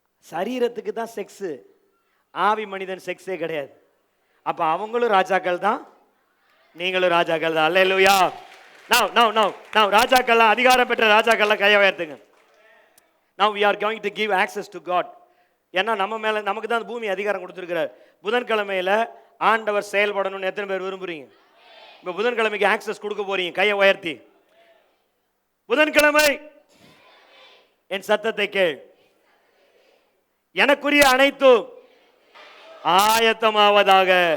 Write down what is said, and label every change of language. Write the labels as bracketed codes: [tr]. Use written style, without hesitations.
[ta] சரீரத்துக்கு தான் செக்ஸ், ஆவி மனிதன் செக்ஸே கிடையாது. அப்ப அவங்களும் ராஜாக்கள் தான், நீங்களும் ராஜாக்கள் தான். அல்லேலூயா. now ராஜாக்கள், அதிகாரம் பெற்ற ராஜாக்கள் கையை உயர்த்துங்க. [en] now we are going to give access to God. [ta] ஏன்னா நம்ம மேல, நமக்கு தான் பூமி அதிகாரம் கொடுத்திருக்கிறார். புதன்கிழமையில ஆண்டவர் செயல்படணும்னு எத்தனை பேர் விரும்புறீங்க? இப்ப புதன்கிழமைக்கு ஆக்சஸ் கொடுக்க போறீங்க. கையை உயர்த்தி, புதன்கிழமை என் சத்தத்தை கேள், எனக்குரிய அனைத்தும் ஆயத்தமாவதாக.